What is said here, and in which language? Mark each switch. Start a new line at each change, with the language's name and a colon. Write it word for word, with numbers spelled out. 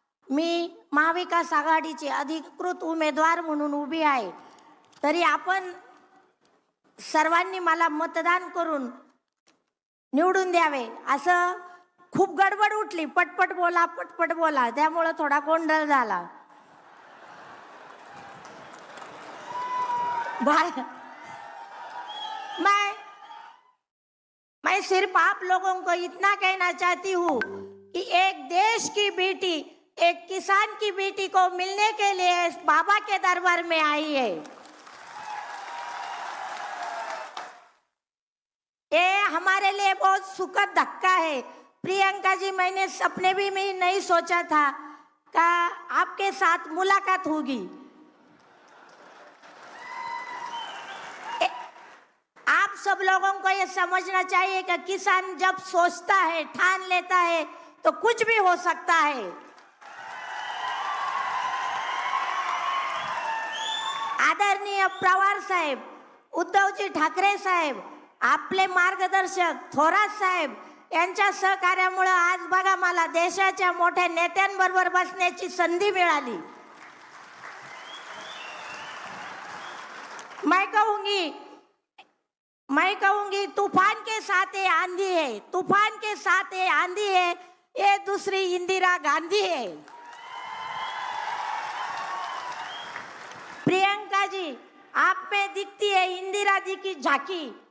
Marathi: मी महाविकास आघाडीची अधिकृत उमेदवार म्हणून उभी आहे. तरी आपण सर्वांनी मला मतदान करून निवडून द्यावे. असं खूप गडबड उठली, पटपट बोला पटपट बोला, त्यामुळं थोडा गोंधळ झाला.
Hindi: भार- मैं मैं सिर्फ आप लोगों को इतना कहना चाहती हूँ कि एक देश की बेटी, एक किसान की बेटी को मिलने के लिए इस बाबा के दरबार में आई है. ये हमारे लिए बहुत सुखद धक्का है. प्रियंका जी, मैंने सपने भी में नहीं सोचा था का आपके साथ मुलाकात होगी. आप सब लोगों को ये समझना चाहिए कि किसान जब सोचता है, ठान लेता है, तो कुछ भी हो सकता है.
Marathi: आदरणीय पवार साहेब, उद्धवजी ठाकरे साहेब, आपले मार्गदर्शक थोरात साहेब यांच्या सहकार्यामुळे आज बघा मला देशाच्या मोठ्या नेत्यांबरोबर बसण्याची संधी मिळाली.
Hindi: मैं कहूंगी मैं कहूंगी तूफान के साथ ये आंधी है, तूफान के साथ ये आंधी है, ये दूसरी इंदिरा गांधी है. प्रियंका जी, आप में दिखती है इंदिरा जी की झांकी.